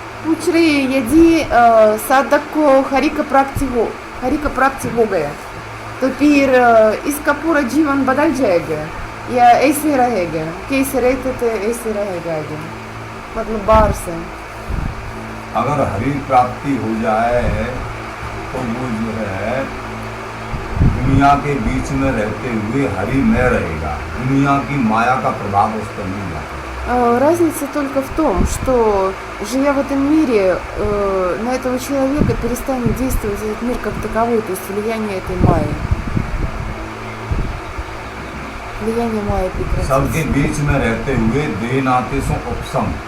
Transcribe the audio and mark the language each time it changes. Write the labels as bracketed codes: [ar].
[hi] Учри, яди садако харика практи हो गया तो फिर इसका पूरा जीवन बदल जाएगा या ऐसे रहेगा, कैसे रहते थे ऐसे रहेगा आगे, मतलब बाहर से। अगर हरि प्राप्ति हो जाए तो वो जो है दुनिया के बीच में रहते हुए हरि में रहेगा, दुनिया की माया का प्रभाव उस पर नहीं जाता। [ru] Разница только в том, что живя в этом мире, на этого человека перестанет действовать этот мир как таковой, то есть влияние этой майи. Влияние майи прекратится. [hi] सबके बीच में रहते हुए देह नाते सो उपशम,